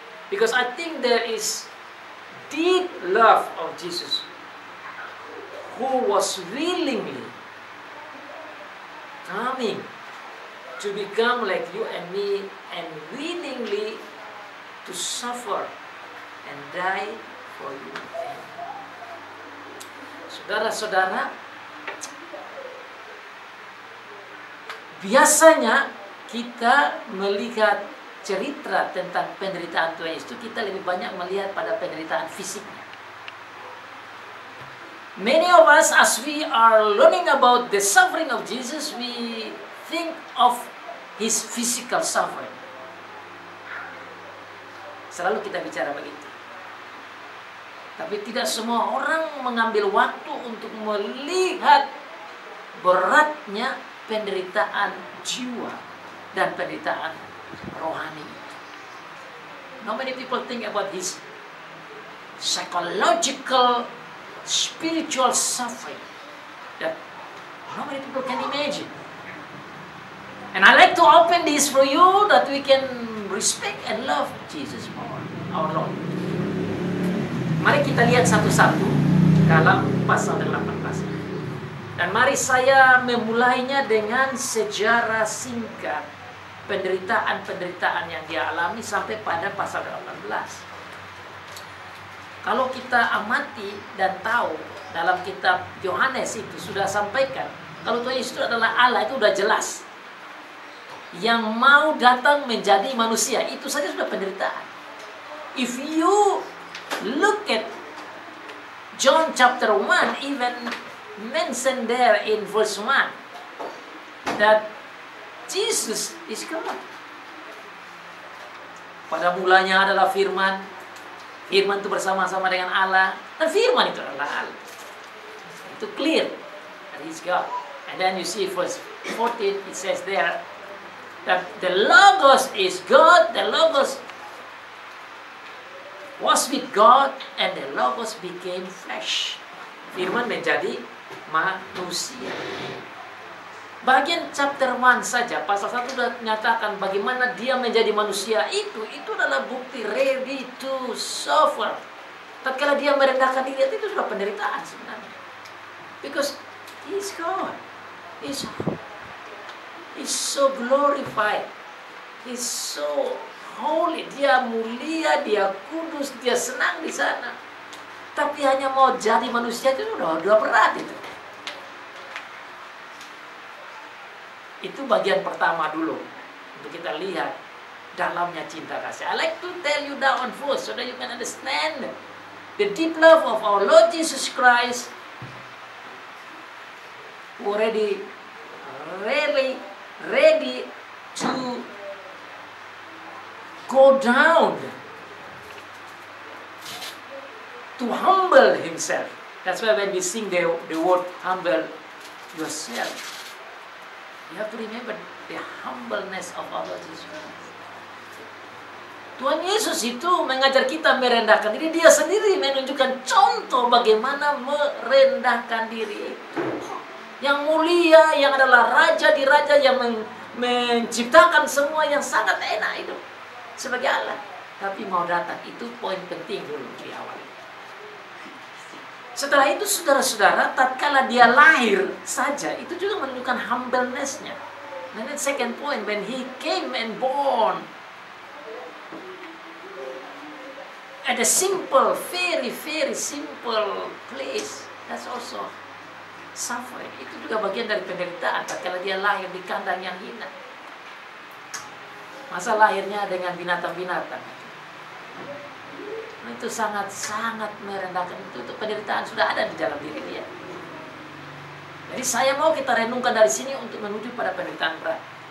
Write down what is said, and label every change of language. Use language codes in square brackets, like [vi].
[en] Because I think there is deep love of Jesus, who was willingly coming to become like you and me, and willingly to suffer and die for you. [id] Saudara-saudara, biasanya kita melihat cerita tentang penderitaan Tuhan Yesus, kita lebih banyak melihat pada penderitaan fisiknya. [en] Many of us, as we are learning about the suffering of Jesus, we think of his physical suffering. [id] Selalu kita bicara begitu. Tapi tidak semua orang mengambil waktu untuk melihat beratnya penderitaan jiwa dan penderitaan rohani. [en] Not many people think about his psychological, spiritual suffering that not many people can imagine. And I like to open this for you that we can respect and love Jesus more, our Lord. [id] Mari kita lihat satu-satu dalam pasal 18. Dan mari saya memulainya dengan sejarah singkat penderitaan-penderitaan yang dia alami sampai pada pasal 18. Kalau kita amati dan tahu dalam kitab Yohanes itu sudah sampaikan, kalau Tuhan Yesus itu adalah Allah, itu sudah jelas. yang mau datang menjadi manusia. Itu saja sudah penderitaan. [en] If you look at John chapter 1, even mentioned there in verse 1 that Jesus is God. [id] Pada mulanya adalah firman. Firman itu bersama-sama dengan Allah. Dan firman itu adalah Allah. [en] Itu clear that He's God. And then you see verse 14, it says there that the Logos is God, the Logos was with God, and the Logos became flesh. [id] Firman menjadi manusia. Bagian chapter 1 saja, pasal 1 sudah menyatakan bagaimana dia menjadi manusia. Itu adalah bukti [en] ready to suffer. [id] Tatkala dia merendahkan diri, itu sudah penderitaan sebenarnya. [en] Because He is God. He's so glorified. He's so holy. [id] Dia mulia, dia kudus, dia senang di sana. Tapi hanya mau jadi manusia itu udah berat itu. Itu bagian pertama dulu untuk kita lihat dalamnya cinta kasih. [en] I like to tell you that one first so that you can understand the deep love of our Lord Jesus Christ, who already really ready to go down, to humble Himself. That's why when we sing the word humble yourself, you have to remember the humbleness of our Lord Jesus Christ. [id] Tuhan Yesus itu mengajar kita merendahkan diri. Dia sendiri menunjukkan contoh bagaimana merendahkan diri. Yang mulia, yang adalah raja di raja, yang menciptakan semua, yang sangat enak itu sebagai Allah. Tapi mau datang, itu poin penting dulu di awal. Setelah itu saudara-saudara, tatkala dia lahir saja, itu juga menunjukkan humbleness-nya. [en] And then second point, when He came and born at a simple, very, very simple place, that's also suffering. [id] Itu juga bagian dari penderitaan tatkala dia lahir di kandang yang hina. Masa lahirnya dengan binatang-binatang. Itu sangat-sangat merendahkan. Itu penderitaan sudah ada di dalam diri dia. Jadi saya mau kita renungkan dari sini untuk menuju pada penderitaan berat.